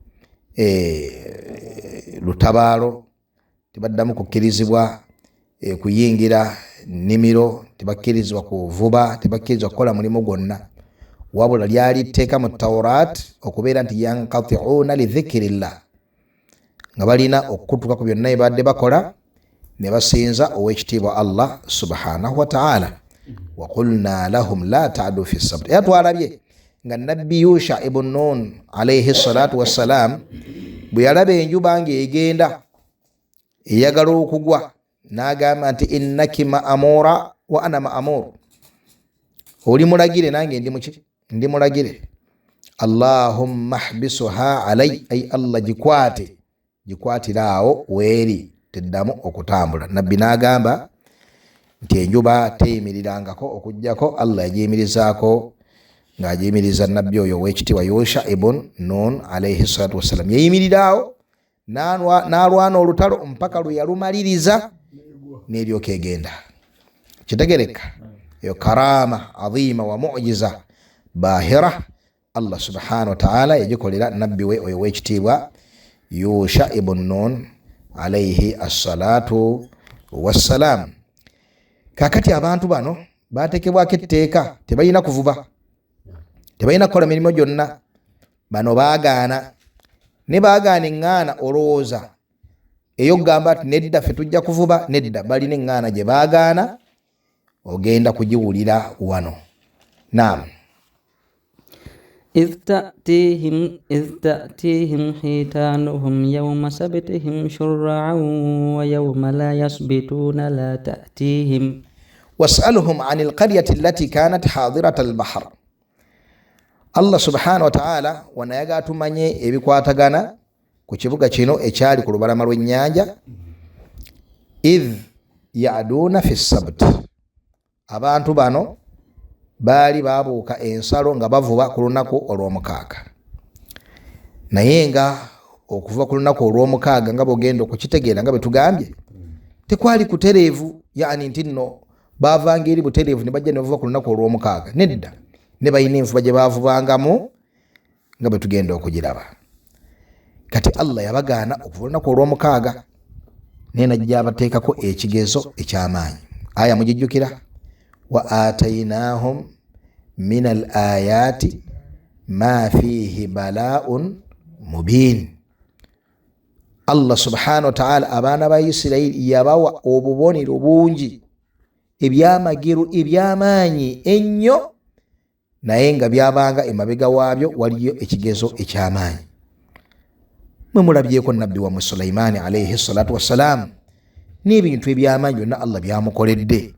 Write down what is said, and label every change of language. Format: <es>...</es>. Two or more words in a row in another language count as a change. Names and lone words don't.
<lg>lutabaalo, tebaddamu kukkirizibwa kuyingira nnimiro, tebakkirizibwa kuvuba, tebakkirizibwa kukola mulimu gwonna, wabula lyali tteeka mu Tawrat okubeera nti</lg> <ar>ينقطعون لذكر الله,</ar> <lg>nga balina okukutuka ku byonna ebadde bakola ne basinza ow'ekitiibwa</lg> <ar>الله سبحانه وتعالى. وقلنا لهم لا تعدوا في السبت.</ar> <lg>Era twalabye nga Nabbi Yusha ibn Nun</lg> <ar>عليه الصلاة والسلام</ar> <lg>bwe yalaba enjuba ng'egenda eyagala okugwa n'agamba nti</lg> <ar>إنك مأمورة وأنا مأمور.</ar> <lg>Oli mulagire nange ndi mulagire.</lg> <ar>اللهم احبسها علي,</ar> <lg>ay Allah gikwatirawo weeri teddamu okutambula. Nabbi n'agamba nti enjuba teyimirirangako okujjako Allah yagiyimirizaako ng'agiyimiriza Nabbi oyo ow'ekitiibwa Yusha ibn Nun</lg> <ar>عليه الصلاة والسلام.</ar> <lg>Yayimirirawo n'alwana olutalo mpaka lwe yalumaliriza n'eryoka egenda. Kitegereka eyo</lg> <ar>كرامة عظيمة ومعجزة باهرة الله سبحانه وتعالى</ar> <lg>yagikolera Nabbi we oyo ow'ekitiibwa Yusha ibn Nun</lg> <ar>عليه الصلاة والسلام.</ar> <lg>Kakati abantu bano batekebwako etteeka, tebalina kuvuba, tebalina kukola mirimu gyonna. Bano baagaana, ne baagaana eŋŋaana olowooza ey'okugamba nti nedda ffe tujja kuvuba, nedda, balina eŋŋaana gye baagaana, ogenda kugiwulira wano. Naam.</lg> <ar>إذ تأتيهم حيتانهم يوم سبتهم شرعا ويوم لا يسبتون لا تأتيهم. واسألهم عن القرية التي كانت حاضرة البحر. الله سبحانه وتعالى</ar> <lg>wanayaga tumanye ebikwatagana ku kibuga kino ekyali ku lubalama lw'ennyanja.</lg> <ar>إذ يعدون في السبت.</ar> <lg>Abantu bano baali babuuka ensalo nga bavuba ku lunaku olw'omukaaga. Naye nga okuva ku lunaku olw'omukaaga nga bw'ogenda okukitegeera nga bwe tugambye, tekwali kutereevu, yani nti nno baavanga eri butereevu ne bajja ne bavuba ku lunaku olw'omukaaga. Nedda, ne balina enfuba gye baavubangamu nga bwe tugenda okugiraba. Kati Allah yabagaana okuva olunaku olw'omukaaga nena jabateekako ekigezo ekyamaanyi. Aya mugijjukira,</lg> <ar>وآتيناهم من الآيات ما فيه بلاء مبين. الله سبحانه وتعالى</ar> <lg>abaana ba Isirayiri yabawa obubonero bungi ebyamageru ebyamaanyi ennyo, naye nga byabanga emabega waabyo waliyo ekigezo ekyamaanyi. Mwe mulabyeko nabbi wa Sulaimaani</lg> <ar>عليه الصلاة والسلام</ar> <lg>n'ebintu ebyamaanyi byonna Allah byamukoledde.</lg>